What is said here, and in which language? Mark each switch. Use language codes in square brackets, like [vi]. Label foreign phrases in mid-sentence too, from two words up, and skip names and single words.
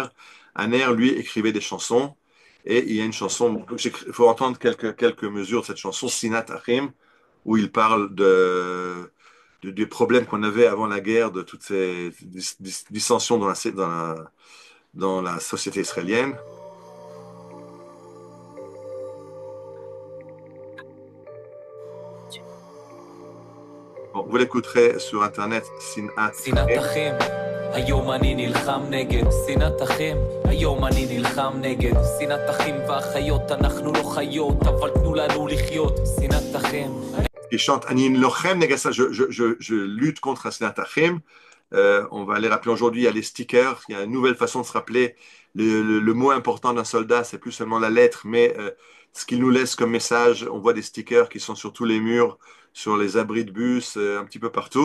[fr] Aner, lui, écrivait des chansons. Et il y a une chanson, il faut entendre quelques mesures de cette chanson, Sinat Achim, où il parle des problèmes qu'on avait avant la guerre, de toutes ces dissensions dans la société israélienne. Bon, vous l'écouterez sur Internet, Sinat [he] שנאת אחים, היום אני נלחם נגד שנאת אחים, היום אני נלחם נגד שנאת אחים ואחיות, אנחנו לא חיות, אבל תנו לנו לחיות שנאת אחים. [fr] Il chante [he] אני לוחם נגד, [fr] je lutte contre [he] שנאת אחים. [fr] On va les rappeler aujourd'hui, il y a les stickers, il y a une nouvelle façon de se rappeler. Le mot important d'un soldat, c'est plus seulement la lettre, mais ce qu'il nous laisse comme message. On voit des stickers qui sont sur tous les murs, sur les abris de bus, un petit peu partout.